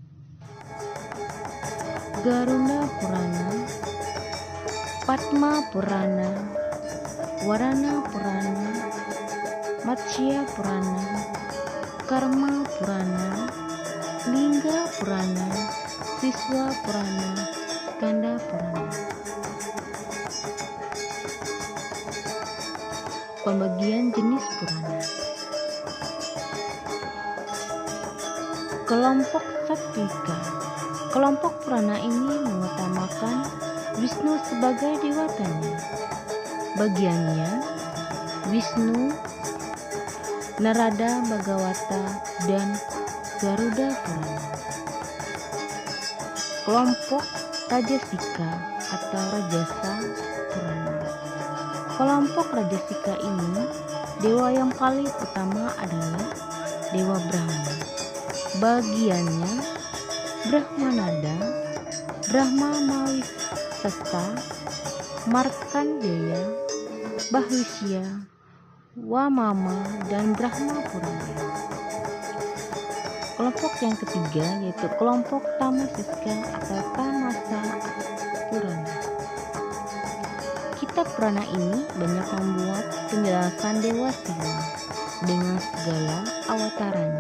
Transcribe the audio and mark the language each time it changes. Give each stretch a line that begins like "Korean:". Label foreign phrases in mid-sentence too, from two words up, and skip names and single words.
Indonesian: Garuda Purana, Padma Purana, Warana Purana, Matsya Purana, Karma Purana, Lingga Purana, Siswa Purana, Skanda Purana. Pembagian jenis Purana. Kelompok Satwika. Kelompok Purana ini mengutamakan Wisnu sebagai dewatanya. Bagiannya Wisnu, Narada Bhagawata, dan Garuda Purana. Kelompok Rajasika atau Rajasa Purana. Kelompok Rajasika ini, dewa yang paling utama adalah Dewa Brahma. Bagiannya Brahmanada, Brahma Mawissasta, Markandeya, Bahwisya, Wamama, dan Brahma Purana. Kelompok yang ketiga yaitu kelompok Tamasiska atau Tamasa Purana. Kitab Purana ini banyak membuat penjelasan Dewa Siwa dengan segala awataranya.